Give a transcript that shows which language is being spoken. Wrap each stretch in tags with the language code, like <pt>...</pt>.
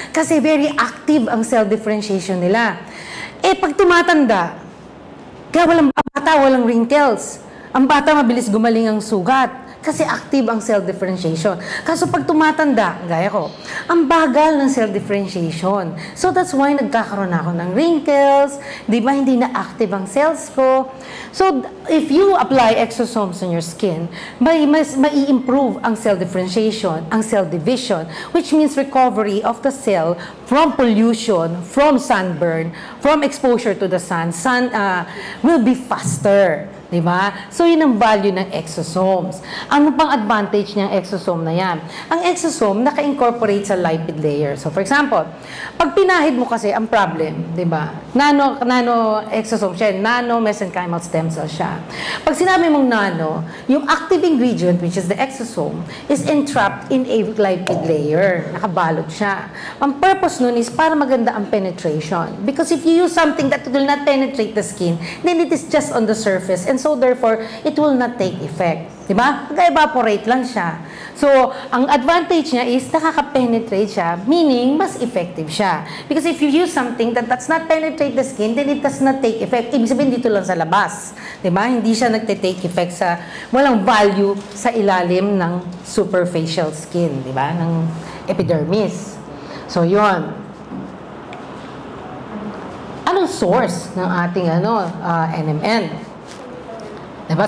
<tl>Kasi very active ang cell differentiation nila. Eh, pag tumatanda, kaya walang bata, walang wrinkles. Ang bata, mabilis gumaling ang sugat. Kasi active ang cell differentiation. Kaso pag tumatanda, gaya ko, ang bagal ng cell differentiation.</tl> <en>So that's why</en> <tl>nagkakaroon ako ng wrinkles, di ba hindi na active ang cells ko.</tl> <en>So if you apply exosomes on your skin,</en> <tl>mai-improve ang cell differentiation,</tl> <en>ang cell division, which means recovery of the cell from pollution, from sunburn, from exposure to the sun. Sun will be faster. Diba?</en> <tl>So, yun ang value ng exosomes. Ano pang advantage ng exosome na yan? Ang exosome, naka-incorporate sa lipid layer. So, for example, pag pinahid mo kasi, ang problem, diba? Nano exosome siya, nano-mesenchymal stem cell siya. Pag sinabi mong nano, yung</tl> <en>active ingredient, which is the exosome, is entrapped in a lipid layer.</en> <tl>Nakabalot siya. Ang purpose nun is para maganda ang penetration.</tl> <en>Because if you use something that will not penetrate the skin, then it is just on the surface. And so, therefore, it will not take effect. Diba?</en> <tl>Nag-evaporate lang siya. So, ang advantage niya is nakaka-penetrate siya, meaning mas effective siya.</tl> <en>Because if you use something that does not penetrate the skin, then it does not take effect.</en> <tl>Ibig sabihin dito lang sa labas. Diba? Hindi siya nagte-take effect sa, walang value sa ilalim ng superficial skin. Diba? Ng epidermis. So, yun. Anong source ng ating NMN? Diba?</tl>